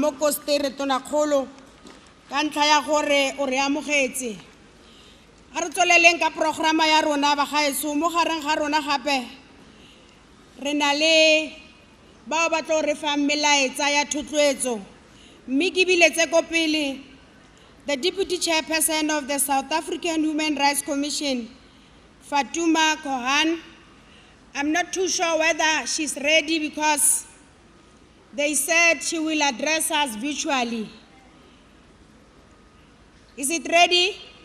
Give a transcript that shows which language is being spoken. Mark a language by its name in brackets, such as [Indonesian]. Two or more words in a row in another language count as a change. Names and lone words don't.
[Tswana] mo Koster tonakgolo ka ntlha ya gore o re amogetse a re tsweleleng ka programa ya rona bagaetso mo gareng ga rona gape re na le bao ba tlo re fang melaetsa ya thotloetso mme ke biletse ko pele [English] the Deputy Chairperson of the South African Human Rights Commission, [Tswana] Fatuma Kohan. [English] I'm not too sure whether she's ready because they said she will address us virtually. Is it ready?